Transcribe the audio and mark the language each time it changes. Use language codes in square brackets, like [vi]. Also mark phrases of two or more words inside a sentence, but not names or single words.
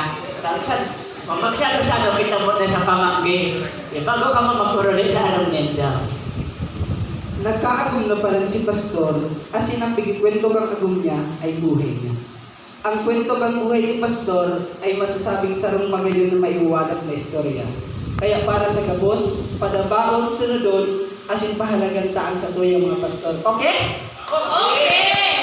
[bik] Magsado-sado kita mo na sa pamanggi. Bago ka mo magkurulit sa anong nenda. Nagkaagum na pala si Pastor, asin ang pigikwento kang agum niya ay buhay niya. Ang kwento kang buhay ni Pastor ay masasabing sarong magayon na maiuwalat na istorya. Kaya para sa gabos, padabaon, sunodon, asin pahalagan taang sa tuyang mga pastor. Okay? Okay!